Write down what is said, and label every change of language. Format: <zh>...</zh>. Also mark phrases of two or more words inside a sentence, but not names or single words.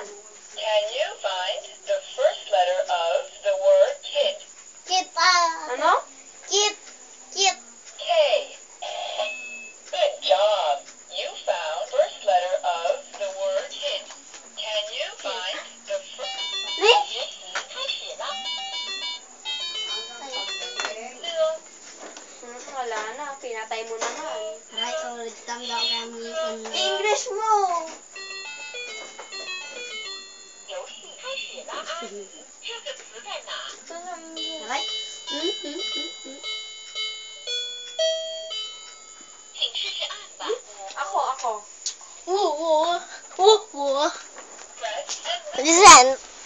<en>Can you find the first letter of the word kid? Kit.</en> <tl>Ano?</tl> <en>Kit. Kit. K. Good job. You found the first letter of the word kid. Can you find the first? Ni?</en> <zh>学习开始了。</zh> <tl>Wala na. Pinatay mo naman. Ay, ulit lang daw gamitin mo. English mo.</tl> <zh>游戏开始了，阿姨，这个词在哪？</zh> <tl>Aray.</tl> <zh>请试试按吧。</zh> <tl>Ako. Oo.</tl> <en>Press and Listen.</en>